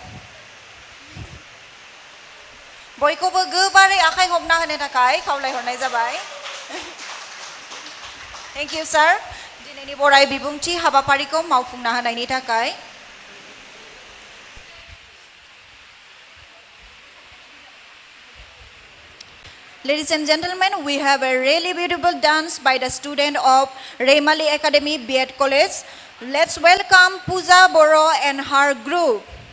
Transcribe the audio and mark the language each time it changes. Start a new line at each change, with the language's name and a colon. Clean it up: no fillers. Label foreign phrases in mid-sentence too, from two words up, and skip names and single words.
Bodo: बयखौबो गोबारै आखाइ हमना होनो थाखाय खावलायहरनाय जाबाय।
English: thank you sir
Bodo: दिनैनि बराय बिबुंथि हाबाफारिखौ मावफुंना होनायनि थाखाय।
English: Ladies and gentlemen, we have a really beautiful dance by the student of Raymali Academy B.Ed College. Let's welcome Pooja Boro and her group.